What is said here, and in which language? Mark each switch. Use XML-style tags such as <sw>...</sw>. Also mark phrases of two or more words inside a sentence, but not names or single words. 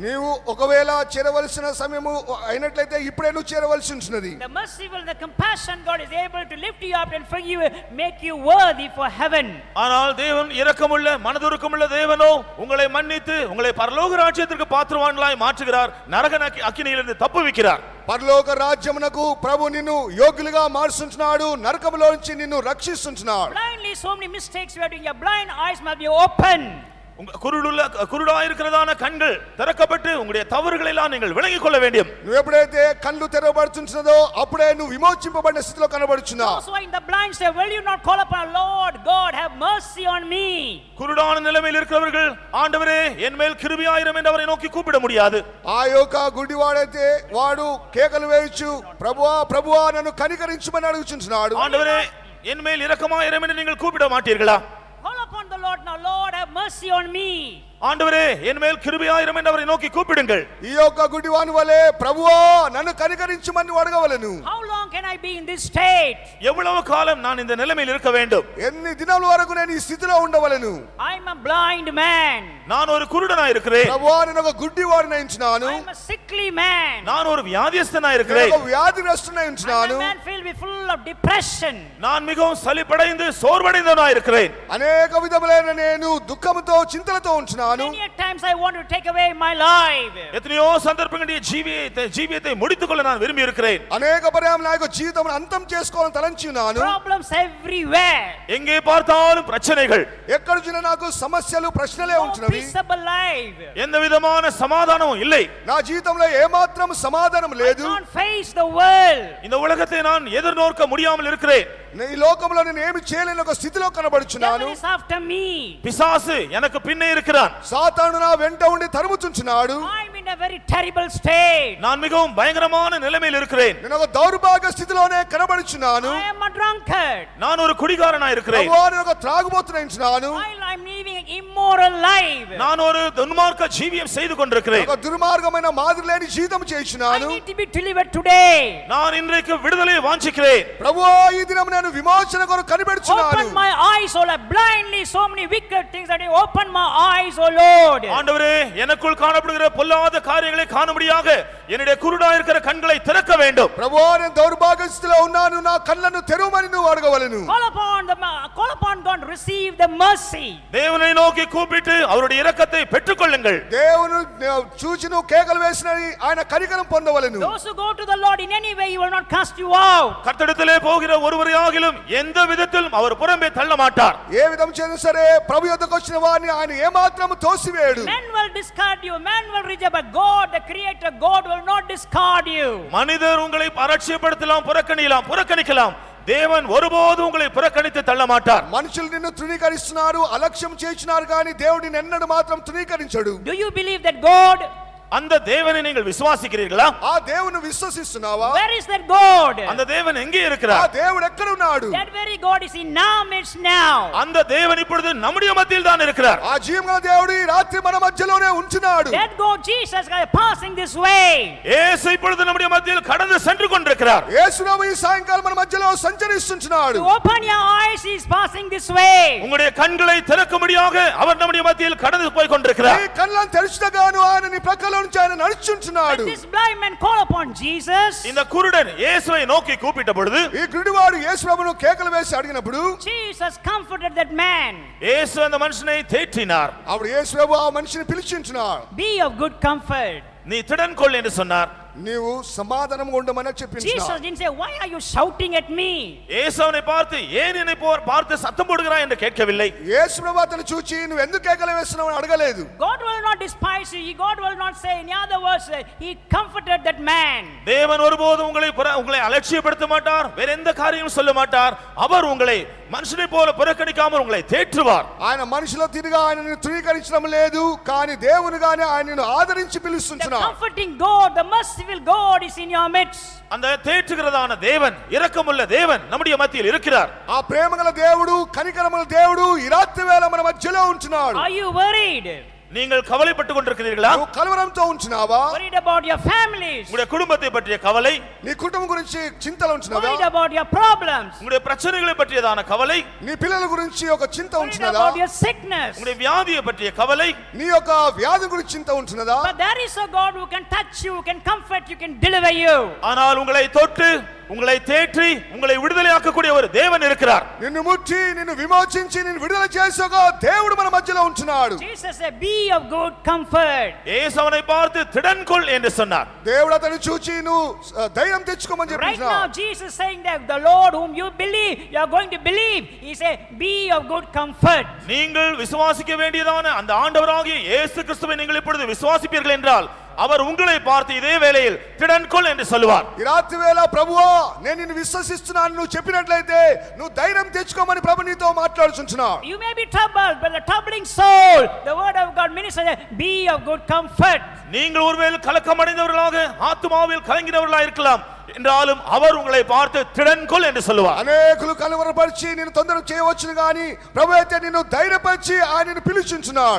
<te>నీవు ఒకవేళ చేరవలసిన సమయము అయినట్లయితే ఇప్పుడే నువ్వు చేరవలసి ఉంటున్నది.</te> <en>The merciful, the compassion God is able to lift you up and forgive you, make you worthy for heaven.</en> <ta>ஆனால் தேவன் இரக்கமுள்ள மனதுருக்கமுள்ள தேவனோ உங்களை மன்னித்து உங்களை பரலோக ராஜ்யத்திற்கு பாத்திரவான்களாய் மாற்றுகிறார், நரக அக்கினியிலிருந்து தப்புவிக்கிறார்.</ta> <te>పరలోక రాజ్యమునకు ప్రభు నిన్ను యోగ్యులుగా మార్చుచున్నాడు, నరకములో నుంచి నిన్ను రక్షిస్తున్నాడు.</te> <en>Blindly, so many mistakes you are doing. Your blind eyes must be open.</en> <ta>కురుడాயிருக்கிறதான</ta> <te>కన్నులు తెరకబట్టి</te> <ta>உங்களுடைய தவறுகளை எல்லாம் நீங்கள் விளங்கிக் கொள்ள வேண்டும்.</ta> <te>నువ్వు ఎప్పుడైతే కళ్ళు తెరవబడుచున్నదో అప్పుడే నువ్వు విమోచింపబడిన స్థితిలో కనబడుచున్నావు.</te> <en>Those who are in the blind say, will you not call upon Lord God, have mercy on me?</en> <ta>குருடான நிலைமையில் இருக்கிறவர்கள் ஆண்டவரே என் மேல் கிருபையாயிரம் என்று அவரை நோக்கி கூப்பிட முடியாது.</ta> <te>ఆ యొక్క గుడ్డివాడైతే వాడు కేకలు వేయొచ్చు, ప్రభువా ప్రభువా నన్ను కనికరించమని అడుగుచున్నాడు.</te> <ta>ஆண்டவரே என் மேல் இரக்கமாயிரம் என்று நீங்கள் கூப்பிட மாட்டீர்களா?</ta> <en>Call upon the Lord now, Lord, have mercy on me.</en> <ta>ஆண்டவரே என் மேல் கிருபையாயிரம் என்று அவரை நோக்கி கூப்பிடுங்கள்.</ta> <te>ఈ యొక్క గుడ్డివాని వలె ప్రభువా నన్ను కనికరించమని అడగవలెను.</te> <en>How long can I be in this state?</en> <ta>எவ்வளவு காலம் நான் இந்த நிலைமையில் இருக்க வேண்டும்?</ta> <te>ఎన్ని దినాల వరకు నేను ఈ స్థితిలో ఉండవలెను?</te> <en>I am a blind man.</en> <ta>நான் ஒரு కురుడனாய் இருக்கிறேன்.</ta> <te>ప్రభువా నేను ఒక గుడ్డివాడినై ఉంటున్నాను.</te> <en>I am a sickly man.</en> <ta>நான் ஒரு வியாதியஸ்தனாய்</ta> <te>నేను</te> <ta>இருக்கிறேன்.</ta> <te>ఒక వ్యాధిగ్రస్తుడై</te> <en>I</en> <te>ఉంటున్నాను.</te> <en>am a man filled with full of depression.</en> <ta>நான் மிகவும் சலிப்படைந்து சோர்வடைந்தவனாய் இருக்கிறேன்.</ta> <te>అనేక విధములైన నేను దుఃఖముతో చింతలతో ఉంటున్నాను.</te> <en>Many times I want to take away my life.</en> <ta>எத்தனையோ சந்தர்ப்பங்களில் ஜீவியத்தை முடித்துக்கொள்ள நான் விரும்பி இருக்கிறேன்.</ta> <te>అనేక పర్యాయం నా యొక్క జీవితమును అంతం చేసుకోవాలని తలంచి ఉన్నాను.</te> <en>Problems everywhere.</en> <ta>எங்கே பார்த்தாலும் பிரச்சனைகள்.</ta> <te>ఎక్కడ చూసినా నాకు సమస్యలు ప్రశ్నలే</te> <en>No</en> <te>ఉంటున్నవి.</te> <en>peaceable life.</en> <ta>எந்த விதமான சமாதானமும் இல்லை.</ta> <te>నా జీవితంలో ఏమాత్రం సమాధానం</te> <en>I</en> <te>లేదు.</te> <en>can't face the world.</en> <ta>இந்த உலகத்தை நான் எதிர்நோக்க முடியாமல் இருக்கிறேன்.</ta> <te>ఈ లోకంలో నేను ఏమి చేయలేని ఒక స్థితిలో కనబడుచున్నాను.</te> <en>Devil is after me.</en> <ta>பிசாசு எனக்கு பின்னே இருக்கிறான்.</ta> <te>సాతాను నా వెంట ఉండి తరుముచున్నాడు.</te> <en>I'm in a very terrible state.</en> <ta>நான் மிகவும் பயங்கரமான நிலைமையில் இருக்கிறேன்.</ta> <te>నేను ఒక దౌర్భాగ్య స్థితిలోనే కనబడుచున్నాను.</te> <en>I am a drunkard.</en> <ta>நான் ஒரு குடிகாரனாய் இருக்கிறேன்.</ta> <te>ప్రభువా నేను ఒక త్రాగుబోతునై ఉంటున్నాను.</te> <en>While I'm living an immoral life.</en> <ta>நான் ஒரு துன்மார்க்க ஜீவியம் செய்து கொண்டிருக்கிறேன்.</ta> <te>ఒక దుర్మార్గమైన మాదిరి లేని జీవితం</te> <en>I</en> <te>చేయుచున్నాను.</te> <en>need to be delivered today.</en> <ta>நான் இன்றைக்கு விடுதலையை வாஞ்சிக்கிறேன்.</ta> <te>ప్రభువా ఈ దినం నేను విమోచన కొరకు కనిపెడుచున్నాను.</te> <en>Open my eyes, O Lord. Blindly so many wicked things that you open my eyes, O Lord.</en> <ta>ஆண்டவரே எனக்குள் காணப்படுகிற பொல்லாத காரியங்களை காணும்படியாக என்னுடைய குருடாய் இருக்கிற கண்களை திறக்க வேண்டும்.</ta> <te>ప్రభువా నేను దౌర్భాగ్య స్థితిలో ఉన్నాను, నా కళ్ళను తెరవమని నువ్వు అడగవలెను.</te> <en>Call upon God, receive the mercy.</en> <ta>தேவனை நோக்கி கூப்பிட்டு அவருடைய இரக்கத்தை பெற்றுக்கொள்ளுங்கள்.</ta> <te>దేవుని చూచి నువ్వు కేకలు వేసినని ఆయన కనికరం పొందవలెను.</te> <en>Those who go to the Lord in any way, He will not cast you out.</en> <ta>கர்த்தரிடத்திலே போகிற ஒருவரையாகிலும் எந்த விதத்திலும் அவர் புறம்பே தள்ள மாட்டார்.</ta> <te>ఏ విధం చేసినా సరే ప్రభు యొద్దకు వచ్చిన వారిని ఆయన ఏమాత్రము తోసివేయడు.</te> <en>Men will discard you, men will reject, but God, the Creator, God will not discard you.</en> <ta>மனிதர் உங்களை அலட்சியப்படுத்தலாம், புறக்கணிக்கலாம். தேவன் ஒருபோதும் உங்களை புறக்கணித்து தள்ள மாட்டார்.</ta> <te>మనుషులు నిన్ను తృణీకరిస్తున్నారు, అలక్ష్యం చేస్తున్నారు, కానీ దేవుడు నిన్ను ఎన్నడూ మాత్రం తృణీకరించడు.</te> <en>Do you believe that God?</en> <ta>அந்த தேவனை நீங்கள் விசுவாசிக்கிறீர்களா?</ta> <te>ఆ దేవుని విశ్వసిస్తున్నావా?</te> <en>Where is that God?</en> <ta>அந்த தேவன் எங்கே</ta> <te>ఆ</te> <ta>இருக்கிறார்?</ta> <te>దేవుడు ఎక్కడ ఉన్నాడు?</te> <en>That very God is in our midst now.</en> <ta>அந்த தேவன் இப்பொழுது நம்முடைய மத்தியில் தான் இருக்கிறார்.</ta> <te>ఆ జీవగల దేవుడు ఈ రాత్రి మన మధ్యలోనే ఉంటున్నాడు.</te> <en>That God, Jesus, is passing this way.</en> <ta>இயேசு இப்பொழுது நம்முடைய மத்தியில் கடந்து சென்று கொண்டிருக்கிறார்.</ta> <te>యేసునామ ఈ సాయంకాలం మన మధ్యలో సంచరిస్తున్నాడు.</te> <en>To open your eyes, He is passing this way.</en> <ta>உங்களுடைய கண்களை திறக்கும்படியாக அவர் நம்முடைய மத்தியில் கடந்து போய் கொண்டிருக்கிறார்.</ta> <te>నీ కళ్ళను తెరుచుటగాను ఆయన నీ ప్రక్కలో నుంచి ఆయన నడుచుచున్నాడు.</te> <en>This blind man call upon Jesus.</en> <ta>இந்த குருடன் இயேசுவை நோக்கி கூப்பிட்ட பொழுது</ta> <te>ఈ గుడివాడు యేసు ప్రభువును కేకలు వేసి అడిగినప్పుడు</te> <en>Jesus comforted that man.</en> <ta>இயேசு அந்த மனுஷனை தேற்றினார்.</ta> <te>అప్పుడు యేసు ప్రభు ఆ మనిషిని పిలిచించున్నాడు.</te> <en>Be of good comfort.</en> <ta>நீ திடன் கொள் என்று சொன்னார்.</ta> <te>నీవు సమాధానంగా ఉండమని</te> <en>Jesus</en> <te>చెప్పించున్నాడు.</te> <en>didn't say, why are you shouting at me?</en> <ta>இயேசு அவனை பார்த்து ஏன் என்னை பார்த்து சத்தம் போடுகிறாய் என்று கேட்கவில்லை.</ta> <te>యేసు ప్రభు అతను చూచి నువ్వు ఎందుకు కేకలు వేస్తున్నావు అని అడగలేదు.</te> <en>God will not despise you. God will not say, in other words, He comforted that man.</en> <ta>தேவன் ஒருபோதும் உங்களை அலட்சியப்படுத்த மாட்டார், வேற எந்த காரியமும் சொல்ல மாட்டார். அவர் உங்களை மனுஷனைப் போல புறக்கணிக்காமல் உங்களை தேற்றுவார்.</ta> <te>ఆయన మనుషుల తిరిగా ఆయనను తృణీకరించడం లేదు, కానీ దేవునిగానే ఆయనను ఆదరించి</te> <en>The</en> <te>పిలుస్తున్నాడు.</te> <en>comforting God, the merciful God is in your midst.</en> <ta>அந்த தேற்றுகிறதான தேவன், இரக்கமுள்ள தேவன் நம்முடைய மத்தியில் இருக்கிறார்.</ta> <te>ఆ ప్రేమగల దేవుడు, కనికరముల దేవుడు ఈ రాత్రి వేళ మన మధ్యలో ఉంటున్నాడు.</te> <en>Are you worried?</en> <ta>நீங்கள் கவலைப்பட்டுக் கொண்டிருக்கிறீர்களா?</ta> <te>నువ్వు కలవరంతో ఉంటున్నావా?</te> <en>Worried about your families?</en> <ta>உங்களுடைய குடும்பத்தை பற்றிய கவலை,</ta> <te>నీ కుటుంబం గురించి చింతలో ఉంటున్నావా?</te> <en>Worried about your problems?</en> <ta>உங்களுடைய பிரச்சனைகளை பற்றியதான கவலை,</ta> <te>నీ పిల్లల గురించి ఒక చింత</te> <en>Worried</en> <te>ఉంటున్నదా?</te> <en>about your sickness?</en> <ta>உங்களுடைய வியாதியை பற்றிய கவலை.</ta> <te>నీ యొక్క వ్యాధి గురించి చింత ఉంటున్నదా?</te> <en>But there is a God who can touch you, who can comfort you, can deliver you.</en> <ta>ஆனால் உங்களை தொட்டு, உங்களை தேற்றி, உங்களை விடுதலையாக்கக்கூடிய ஒரு தேவன் இருக்கிறார்.</ta> <te>నిన్ను ముట్టి నిన్ను విమోచించి నిన్ను విడుదల చేసే ఒక దేవుడు మన మధ్యలో ఉంటున్నాడు.</te> <en>Jesus said, be of good comfort.</en> <ta>இயேசு அவனை பார்த்து திடன் கொள் என்று சொன்னார்.</ta> <te>దేవుడు అతన్ని చూచి నువ్వు ధైర్యం తెచ్చుకోమని</te> <en>Right now</en> <te>చెప్తున్నాడు.</te> <en>Jesus is saying that the Lord whom you believe, you are going to believe. He said, be of good comfort.</en> <ta>நீங்கள் விசுவாசிக்க வேண்டியதான அந்த ஆண்டவராகிய இயேசு கிறிஸ்துவை நீங்கள் இப்பொழுது விசுவாசிப்பீர்கள் என்றால் அவர் உங்களை பார்த்து இதே வேளையில் திடன் கொள் என்று சொல்லுவார்.</ta> <te>ఈ రాత్రి వేళ ప్రభువా నేను నిన్ను విశ్వసిస్తున్నాను నువ్వు చెప్పినట్లయితే నువ్వు ధైర్యం తెచ్చుకోమని ప్రభు నీతో మాట్లాడుచున్నాడు.</te> <en>You may be troubled, but the troubling soul, the word of God ministers, be of good comfort.</en> <ta>நீங்கள் ஒருவேளை கலக்கம் அடைந்தவர்களாக ஆத்துமாவில் கலங்கினவர்களாக இருக்கலாம் என்றாலும் அவர் உங்களை பார்த்து திடன் கொள் என்று சொல்லுவார்.</ta> <te>అనేకులు కలవరపరిచి నిన్ను తొందర చేయవచ్చును గాని ప్రభు అయితే నిన్ను ధైర్యపరిచి ఆయనను పిలుచుచున్నాడు.</te>